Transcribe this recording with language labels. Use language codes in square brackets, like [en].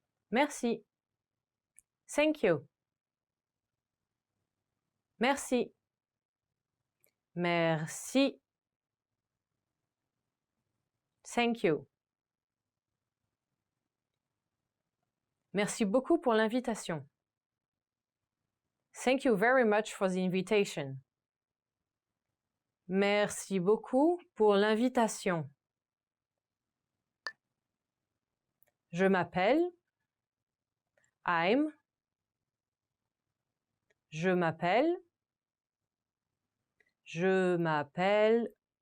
[fr] Merci. [en] Thank you. [fr] Merci. Merci. [en] Thank you. [fr] Merci beaucoup pour l'invitation. [en] Thank you very much for the invitation. [fr] Merci beaucoup pour l'invitation. Je m'appelle. [en] I'm. [fr] Je m'appelle. Je m'appelle.